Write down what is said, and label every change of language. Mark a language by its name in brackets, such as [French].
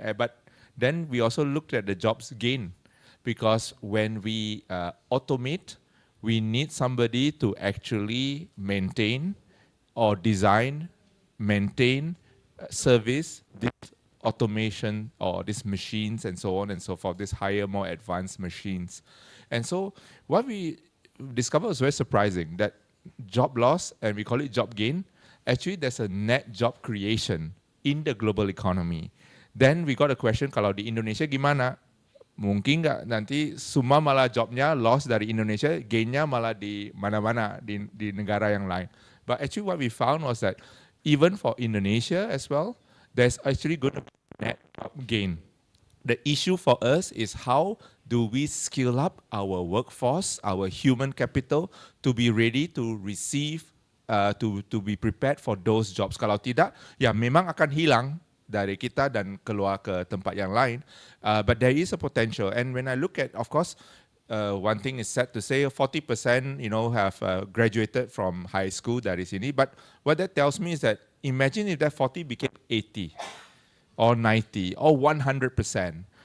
[English] But then we also looked at the jobs gain, because when we automate, we need somebody to actually maintain or design, maintain, service this automation or these machines and so on and so forth, these higher, more advanced machines. And so what we discovered was very surprising, that job loss, and we call it job gain, actually there's a net job creation in the global economy. Then we got a question, [Indonesian] kalau di Indonesia gimana? Mungkin nggak nanti semua malah jobnya loss dari Indonesia, gainnya malah di mana-mana, di negara yang lain. [English] But actually what we found was that even for Indonesia as well, there's actually going to be net gain. The issue for us is how do we skill up our workforce, our human capital, to be ready to receive, to be prepared for those jobs. [Indonesian] Kalau tidak, ya memang akan hilang dari kita dan keluar ke tempat yang lain. [English] But there is a potential. And when I look at, of course, one thing is sad to say, 40%, have graduated from high school [Indonesian] dari sini. [English] But what that tells me is that imagine if that 40 became 80 or 90 or 100%.